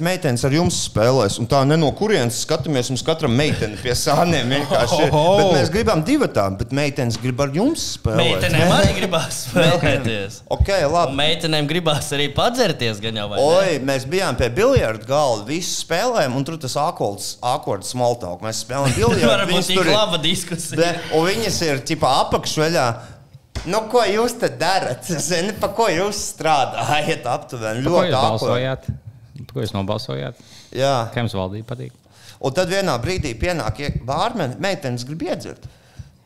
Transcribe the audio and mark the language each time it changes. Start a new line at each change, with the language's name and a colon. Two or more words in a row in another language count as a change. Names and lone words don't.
Latvian: Meitenes ar jums spēlēs. Un tā no kurienes skatāmies, mums katram meiteni pie sāniem vienkārši ir. Bet mēs gribam divatā, bet meitenes grib ar jums spēlēt. Meitenēm arī gribās spēlēties. Ok, labi. Un meitenēm gribās arī padzerties gan jau vai ne? Mēs bijām pie biljarda galda, visu spēlējām, un tur tas
English: awkward small talk.
Latvian: Mēs spēlējām biljardu. Varbūt tik laba diskusija. Un viņas ir apakšveļā. Nu, ko jūs te darat? Zini, pa ko jūs strādājat aptuveni? Ko jūs nobalsojāt? Jā. Kā jums valdība patīk? Un tad vienā brīdī pienāk bārmeni, meitenes grib iedzert.